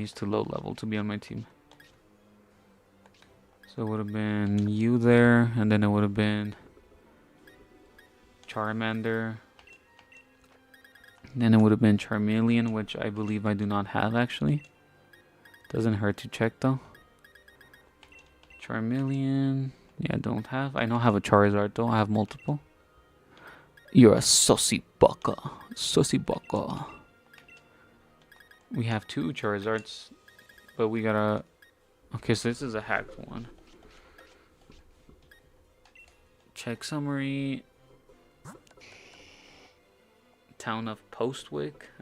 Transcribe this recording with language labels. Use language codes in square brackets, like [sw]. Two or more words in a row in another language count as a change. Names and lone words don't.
[en] He's too low level to be on my team. So it would have been you there, and then it would have been Charmander. Then it would have been Charmeleon, which I believe I do not have actually. Doesn't hurt to check though. Charmeleon. Yeah, I don't have. I don't have a Charizard though. I have multiple. You're a sussy baka. Sussy baka. We have 2 Charizards, but we gotta... Okay, so this is a hacked one. Check summary. Town of Postwick.